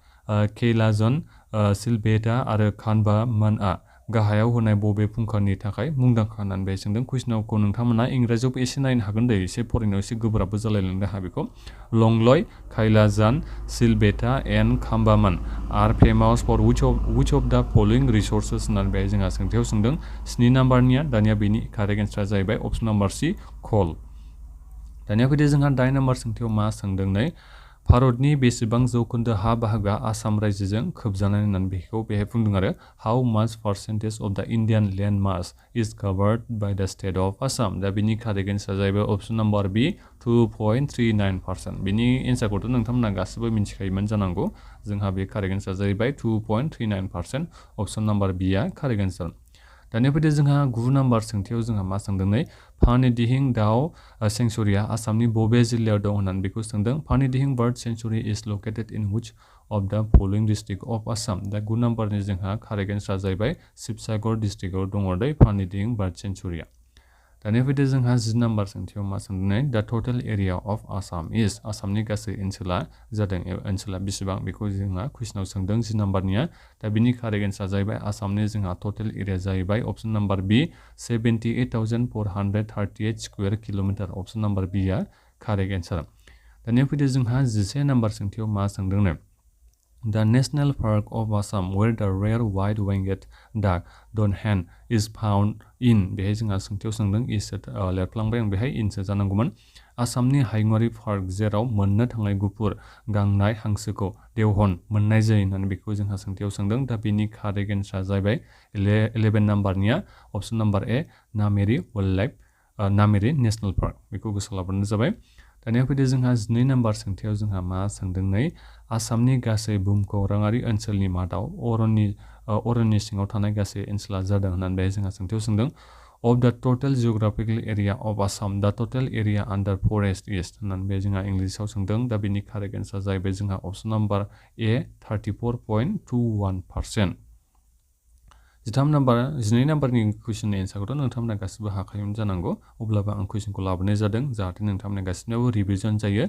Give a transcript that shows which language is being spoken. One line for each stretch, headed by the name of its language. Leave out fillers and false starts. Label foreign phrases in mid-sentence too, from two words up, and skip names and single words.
Bodo: कैलाजन सिलभेटा आरो खानबामानआ गाहायाव होनाय बबे फुंखानि थाखाय मुंदांखा होननानै बे सोंदों कुइसनखौ नोंथांमोना इंराजियावबो एसे नायनो हागोन एसे फरायनायाव एसे गोब्राबबो जालायलांनो हागौ बेखौ लंलय कैलाजन सिलभेटा एन्ड खानबामान
English: are famous for which of the following resources
Bodo: होननानै बे जोंहा सोंथियाव सोंदों 7 नाम्बारनिया दानिया बेनि
English: correct answera
Bodo: जाहैबाय
English: option number C
Bodo: कल दानिया फैदो जोंहा 8 नाम्बार सोंथियाव मा सोंदों भारतनि बेसेबां जौखोन्दो हा बाहागोआ आसाम रायजोजों खोबजानाय होननानै बेखौ बेहाय बुंदों आरो
English: how much percentage of the Indian land mass is covered by the state of Assam
Bodo: दा बेनि
English: correct answera
Bodo: जाहैबाय
English: option number B
Bodo: 2.39% बेनि एन्सारखौथ' नोंथांमोना गासिबो मिथिखायोमोन जानांगौ जोंहा बे
English: correct answera
Bodo: जाहैबाय 2.39%
English: option number B
Bodo: आ
English: correct answer
Bodo: दानिया फैदो जोंहा 9 नाम्बार सोंथियाव जोंहा मा सोंदों फानिदिहिं दाउ सेंचुरिया आसामनि बबे जिल्लायाव दं होननानै बेखौ सोंदों
English: Panidihing bird sanctuary is located in which of the following district of Assam
Bodo: दा 9 नाम्बारनि जोंहा
English: correct answera
Bodo: जाहैबाय शिबसागर डिस्ट्रिक्टआव दङ फानिदिहिं बार्ड सेंचुरिया दानिया फैदो जोंहा 10 नाम्बार सोंथियाव मा सोंदों
English: the total area of Assam is
Bodo: आसामनि गासै ओनसोला जादों ओनसोला बेसेबां बेखौ जोंहा कुइसनाव सोंदों 10 नाम्बारनिया दा बिनि
English: correct answera
Bodo: जाहैबाय आसामनि जोंहा
English: total area
Bodo: जाहैबाय
English: option number B
Bodo: 78,438
English: square kilometre option number B
Bodo: आ
English: correct answer
Bodo: दानिया फैदो जोंहा 11 नाम्बार सोंथियाव मा सोंदों
English: The National Park of Assam where the rare white-winged duck Donhan is found in
Bodo: बेहाय जोंहा सोंथियाव सोंदों इस लिरफ्लांबाय आं बेहाय इनसो जानांगौमोन आसामनि हायुङारि पार्क जेराव मोननो थांनाय गुफुर गांनाय हांसोखौ देवहन मोननाय जायो होननानै बेखौ जोंहा सोंथियाव सोंदों दा बेनि
English: correct answera
Bodo: जाहैबाय 11 नाम्बारनिया
English: option number A Nameri wild life Nameri National Park
Bodo: बेखौ गोसोआव लाब्लानो जाबाय दानिया फैदो जोंहा 12 नाम्बार सोंथियाव जोंहा मा सोंदों आसामनि गासै भुमखौराङारि ओनसोलनि मादाव अरननि सिङाव थानाय गासै ओनसोला जादों होननानै बे जोंहा सोंथियाव सोंदों
English: of the total geographical area of Assam the total area under forest is
Bodo: होननानै बे जोंहा इंलिसाव सोंदों दा बेनि
English: correct answer
Bodo: जाहैबाय जोंहा
English: option number A
Bodo: 34.21%। 12 नाम्बारनि कुइसननि एन्सारखौथ' नोंथांमोना गासिबो हाखायोमोन जानांगौ अब्लाबो आं कुइसनखौ लाबोनाय जादों जाहाथे नोंथांमोना गासिनाबो रिभिजन जायो।